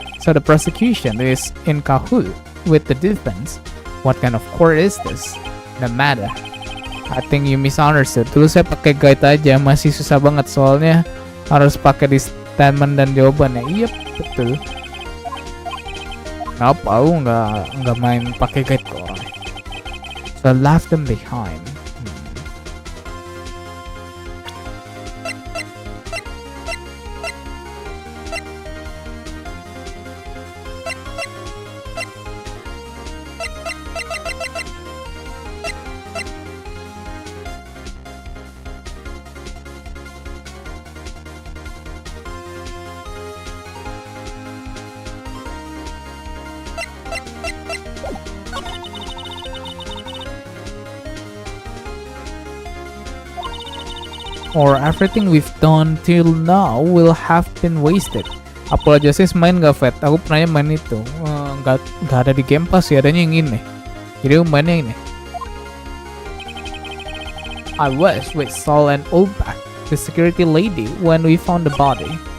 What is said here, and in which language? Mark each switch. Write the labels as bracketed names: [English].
[English] So the prosecution is in cahoot with the defense. What kind of court is this? No matter. I think you misunderstood. [Indonesian] Dulu saya pakai guide aja, masih susah banget soalnya harus pakai di statement dan jawabannya. Iya, betul. Kenapa aku nggak main pakai guide kok? [English] So left them behind. Or everything we've done till now will have been wasted. [Indonesian] Apologies main gak Fed? Aku pernah main itu. Gak ada di Game Pass ya, adanya yang ini. Jadi aku mainnya ini. [English] I was with Saul and Ulbach, the security lady, when we found the body.